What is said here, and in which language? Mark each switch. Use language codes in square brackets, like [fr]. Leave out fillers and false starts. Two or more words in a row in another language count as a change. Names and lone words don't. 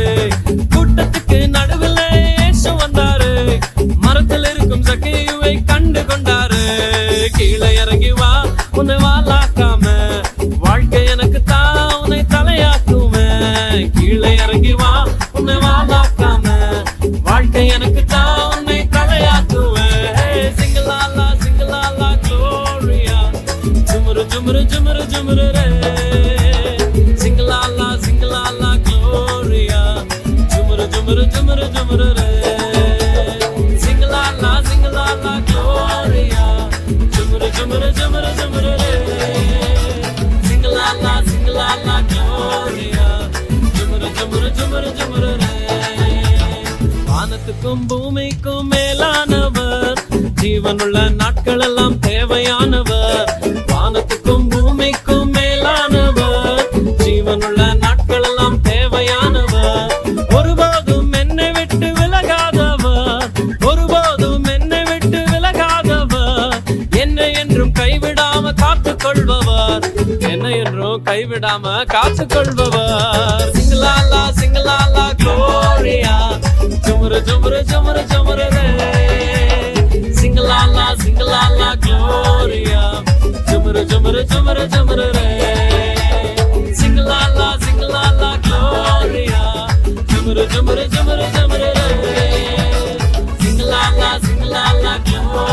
[ta] கூட்டத்துக்கு நடுவில் இயேசு வந்தாரு, மரத்தில் இருக்கும் சக்கேயுவை கண்டு கொண்டாரு. கீழே இறங்கி வா, உன்னை வாலாக்காம, வாழ்க்கை எனக்கு தான் உன்னை தலையாக்குவேன். கீழே இறங்கி வா, உன்னை வாலாக்காம, வாழ்க்கை எனக்கு தான் உன்னை தலையாக்குவேன். [en] sing la la gloria. Jumru jumru jumru jumru re, sing la la gloria. Jumru jumru jumru jumru re, sing la la gloria. Jumru jumru jumru jumru re, sing la la gloria. Jumru jumru jumru jumru re. [ta] வானத்துக்கும் பூமிக்கும் மேலானவர், ஜீவனுள்ள நாட்கள் எல்லாம் தேவையானவர். வானத்துக்கும் பூமிக்கும் மேலானவர், ஜீவனுள்ள நாட்கள் எல்லாம் தேவையானவர். ஒருபோதும் என்னை விட்டு விலகாதவர், ஒருபோதும் என்னை விட்டு விலகாதவர். என்னை என்றும் கைவிடாம காத்துக் கொள்பவர், என்னை என்றும் கைவிடாம காத்துக் கொள்பவர். [en] sing la la gloria. Jumru jumru jumru jumru re, sing la la gloria. Jumru jumru jumru jumru re, sing la la gloria. Jumru jumru jumru jumru re, sing la la gloria.